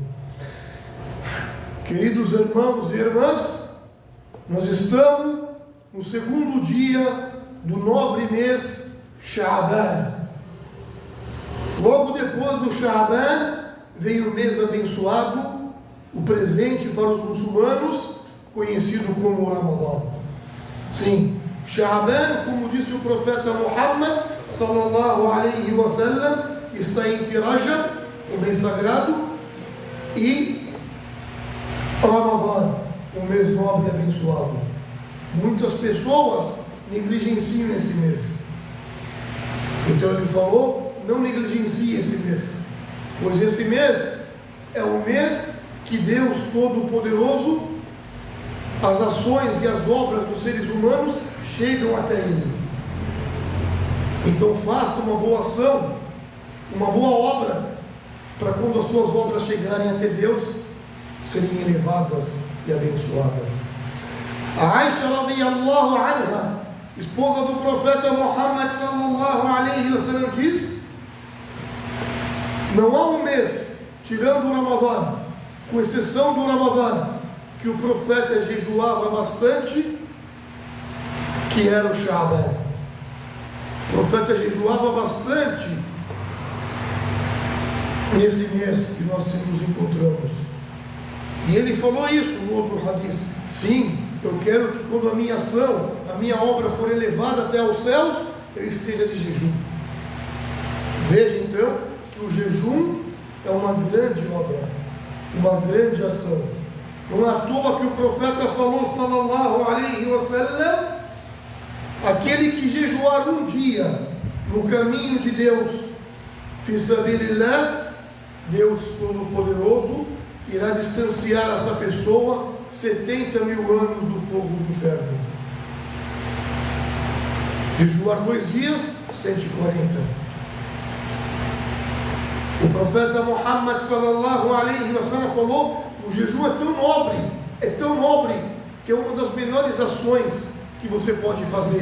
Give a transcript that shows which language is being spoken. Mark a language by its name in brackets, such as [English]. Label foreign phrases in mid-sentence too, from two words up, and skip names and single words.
[Portuguese] Queridos irmãos e irmãs, nós estamos no segundo dia do nobre mês Sha'ban. Logo depois do Sha'ban veio o mês abençoado, o presente para os muçulmanos, conhecido como Ramadã. Sim, Sha'ban, como disse o profeta Muhammad [Arabic] صلى الله عليه وسلم, [Portuguese] está entre Rajab, o mês sagrado, e Ramadã, o mês nobre e abençoado. Muitas pessoas negligenciam esse mês. Então ele falou: não negligencie esse mês, pois esse mês é o mês que Deus Todo-Poderoso, as ações e as obras dos seres humanos chegam até Ele. Então faça uma boa ação, uma boa obra, para quando as suas obras chegarem até Deus, serem elevadas e abençoadas. A Aisha [Arabic] رضي الله عنها, [Portuguese] esposa do profeta Muhammad [Arabic] صلى الله عليه وسلم, [Portuguese] diz: não há um mês, tirando o Ramadã, com exceção do Ramadã, que o profeta jejuava bastante, que era o Sha'ban. O profeta jejuava bastante nesse mês que nós nos encontramos. E ele falou isso no outro hadith: sim, eu quero que quando a minha ação, a minha obra for elevada até aos céus, eu esteja de jejum. Veja então que o jejum é uma grande obra, uma grande ação. Não é à toa que o profeta falou [Arabic] صلى الله عليه وسلم: [Portuguese] aquele que jejuar um dia no caminho de Deus, [Arabic] في سبيل الله, [Portuguese] Deus Todo-Poderoso irá distanciar essa pessoa 70 mil anos do fogo do inferno. Jejuar 2 dias, 140. O profeta Muhammad [Arabic] صلى الله عليه وسلم [Portuguese] falou: o jejum é tão nobre, que é uma das melhores ações que você pode fazer.